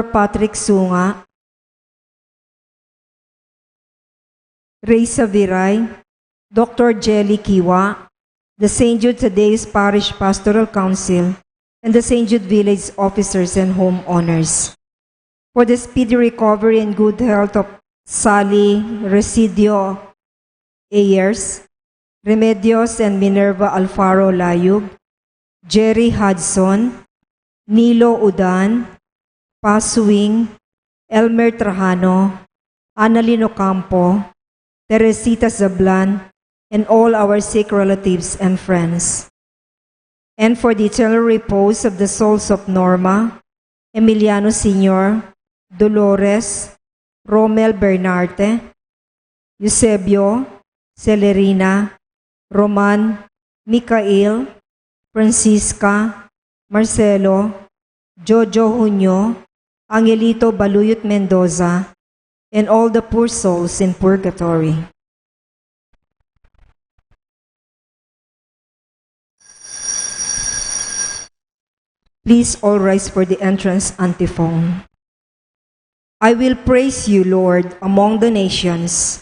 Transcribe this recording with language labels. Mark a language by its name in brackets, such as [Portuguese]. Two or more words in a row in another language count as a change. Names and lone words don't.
[English] Patrick Sunga, Reza Viray, Dr. Jelly Kiwa, the St. Jude Thaddeus Parish Pastoral Council, and the St. Jude Village officers and homeowners. For the speedy recovery and good health of Sally Residio Ayers, Remedios and Minerva Alfaro Layug, Jerry Hudson, Nilo Udan, Pasuing, Elmer Trajano, Annalyn Ocampo, Teresita Zablan, and all our sick relatives and friends. And for the eternal repose of the souls of Norma, Emiliano Sr., Dolores, Romel Bernarte, Eusebio, Celerina, Roman, Micael, Francisca, Marcelo, Jojo Junio, Angelito Baluyot Mendoza, and all the poor souls in purgatory. Please all rise for the entrance antiphon. I will praise you, Lord, among the nations.